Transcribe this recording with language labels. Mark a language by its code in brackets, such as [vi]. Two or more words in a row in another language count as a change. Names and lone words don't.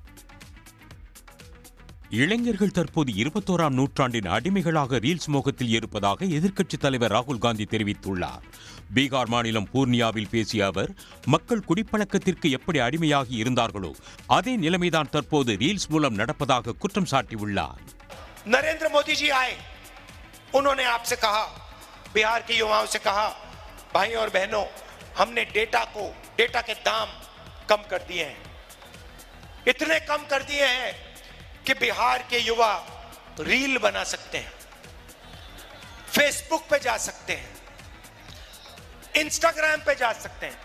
[ta] இளைஞர்கள் தற்போது 21ஆம் நூற்றாண்டின் அடிமைகளாக ரீல்ஸ் மோகத்தில் இருப்பதாக எதிர்க்கட்சித் தலைவர் ராகுல் காந்தி தெரிவித்துள்ளார். பீகார் மாநிலம் பூர்ணியாவில் பேசிய அவர், மக்கள் குடிப்பழக்கத்திற்கு எப்படி அடிமையாகி இருந்தார்களோ அதே நிலைமைதான் தற்போது ரீல்ஸ் மூலம் நடப்பதாக குற்றம் சாட்டியுள்ளார். [hi] नरेंद्र मोदी जी आए, उन्होंने आपसे कहा, बिहार के युवाओं से कहा, भाई और बहनों, हमने डेटा के दाम कम कर दिए हैं, इतने कम कर दिए हैं कि बिहार के युवा रील बना सकते हैं, फेसबुक पे जा सकते हैं, इंस्टाग्राम पे जा सकते हैं।